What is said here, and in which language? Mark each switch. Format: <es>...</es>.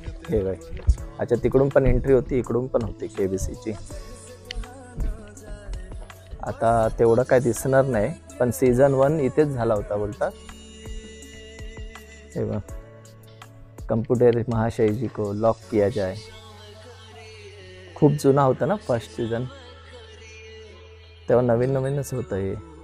<mr>हे बाय. अच्छा, तिकडून पण एंट्री होती, इकडून पण होती KBCची. आता तेवढं काय दिसणार नाही, पण सीझन 1 इथेच झाला होता बोलतात. हे बघ,</mr> <hi>कम्प्युटर महाशय जी को लॉक किया जाए.</hi> <mr>खूप जुना होता ना फर्स्ट सीझन, तेव्हा नवीनच होतं हे.</mr>